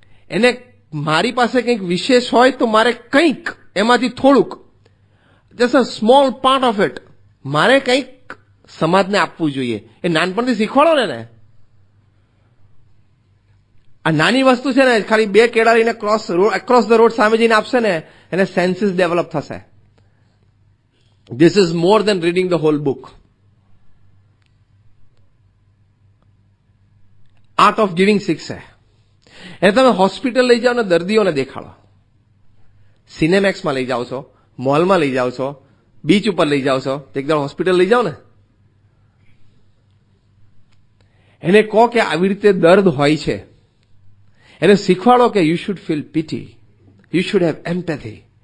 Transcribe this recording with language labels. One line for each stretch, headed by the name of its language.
Gujarati: એને મારી પાસે કંઈક વિશેષ હોય તો મારે કંઈક એમાંથી થોડુંક,
English: just a small part of it,
Gujarati: મારે કંઈક સમાજને આપવું જોઈએ. એ નાનપણથી શીખવાડો ને. આ નાની વસ્તુ છે ને, ખાલી 2 કેળા લઈને
English: across the road
Gujarati: સામે જઈને આપશે ને, એને સેન્સીસ ડેવલપ થશે.
English: This is more than reading the whole book. Art of giving
Gujarati: શીખશે. એને તમે હોસ્પિટલ લઈ જાઓ ને દર્દીઓને દેખાડો, સિનેમેક્સમાં લઈ જાઓ છો, મોલમાં લઈ જાઓ છો, બીચ ઉપર લઈ જાઓ છો, તો એકદમ હોસ્પિટલ લઈ જાઓ ને, એને કહો કે આવી રીતે દર્દ હોય છે, એને શીખવાડો કે
English: You should feel pity, you should have empathy.